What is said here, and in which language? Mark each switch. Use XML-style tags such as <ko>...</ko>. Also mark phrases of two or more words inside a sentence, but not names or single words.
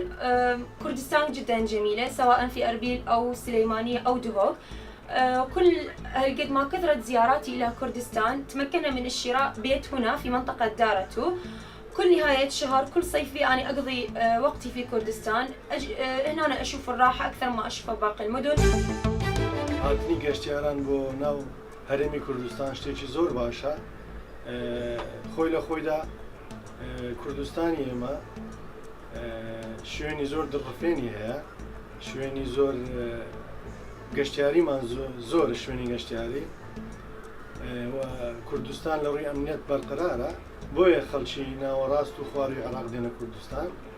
<ar>كردستان جدا جميلة، سواء في أربيل أو سليمانية أو دهوك. كل قد ما كثرت زياراتي إلى كردستان تمكنا من الشراء بيت هنا في منطقة دارتو. كل نهاية شهر، كل صيفي أنا أقضي وقتي في كردستان. هنا أنا أشوف الراحة أكثر ما أشوفها باقي المدن.</ar> <ckb>هاتني گەشتیاران بۆ ناو هەرێمی کوردستان شتێکی زۆر باشە. خۆی لە خۆیدا کوردستانی ئێمە شوێنی زۆر دڵڕفێنی هەیە، شوێنی زۆر گەشتیاریمان زۆر شوێنی گەشتیاری و کوردستان لە ڕووی ئەمنیەت بەرقەرارە، بۆیە خەڵکی ناوەڕاست و خواروی عێراق دێنە کوردستان.</ckb>